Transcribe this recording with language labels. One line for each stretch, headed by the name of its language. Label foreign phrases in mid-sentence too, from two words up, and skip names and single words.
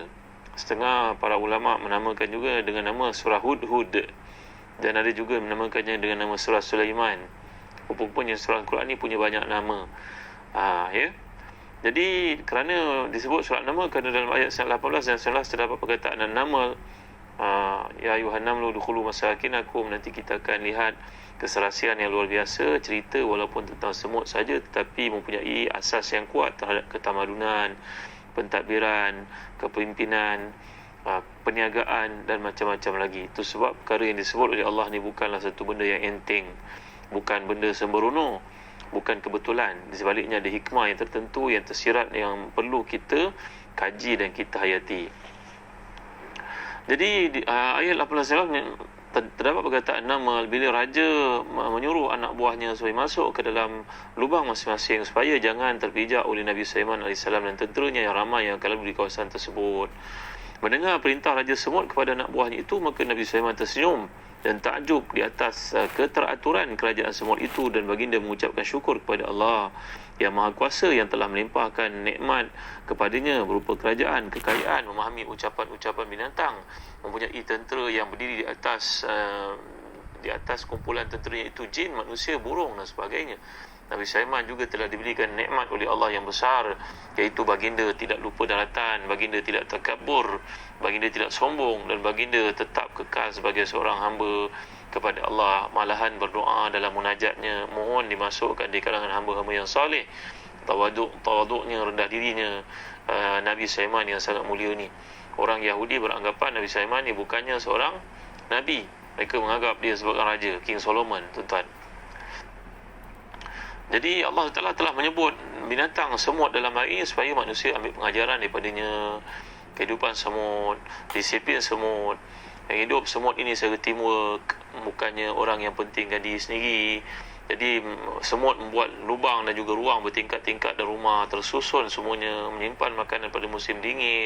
Malay: Setengah para ulama menamakan juga dengan nama surah Hud-Hud, dan ada juga menamakannya dengan nama surah Sulaiman. Rupanya surah Al-Quran ini punya banyak nama. Ya. Jadi kerana disebut surah An-Naml, kerana dalam ayat 18 dan 19 terdapat perkataan An-Naml,
Arabic: يا أيها النمل ادخلوا مساكنكم.
Malay: Nanti kita akan lihat keserasian yang luar biasa, cerita walaupun tentang semut saja tetapi mempunyai asas yang kuat terhadap ketamadunan, pentadbiran, kepimpinan, perniagaan dan macam-macam lagi. Itu sebab perkara yang disebut oleh Allah ni bukanlah satu benda yang enteng, bukan benda sembrono, bukan kebetulan. Di sebaliknya ada hikmah yang tertentu, yang tersirat, yang perlu kita kaji dan kita hayati. Jadi ayat 18 terdapat perkataan Naml, bila raja menyuruh anak buahnya supaya masuk ke dalam lubang masing-masing supaya jangan terpijak oleh Nabi Sulaiman AS dan tenteranya yang ramai yang akan lalu di kawasan tersebut. Mendengar perintah Raja Semut kepada anak buahnya itu, maka Nabi Sulaiman tersenyum dan takjub di atas keteraturan kerajaan semut itu, dan baginda mengucapkan syukur kepada Allah yang Maha Kuasa yang telah melimpahkan nikmat kepadanya berupa kerajaan, kekayaan, memahami ucapan-ucapan binatang, mempunyai tentera yang berdiri di atas kumpulan tenteranya itu jin, manusia, burung dan sebagainya. Nabi Sulaiman juga telah diberikan nikmat oleh Allah yang besar, iaitu baginda tidak lupa daratan, baginda tidak takabur, baginda tidak sombong, dan baginda tetap kekal sebagai seorang hamba kepada Allah. Malahan berdoa dalam munajatnya, mohon dimasukkan di kalangan hamba-hamba yang saleh. Tawaduknya, rendah dirinya Nabi Sulaiman yang sangat mulia ni. Orang Yahudi beranggapan Nabi Sulaiman ni bukannya seorang Nabi. Mereka menganggap dia sebagai raja, King Solomon, tuan-tuan. Jadi Allah Ta'ala telah menyebut binatang semut dalam hal ini supaya manusia ambil pengajaran daripadanya. Kehidupan semut, disiplin semut, hidup semut ini secara teamwork, bukannya orang yang pentingkan diri sendiri. Jadi semut membuat lubang dan juga ruang bertingkat-tingkat dan rumah tersusun semuanya, menyimpan makanan pada musim dingin.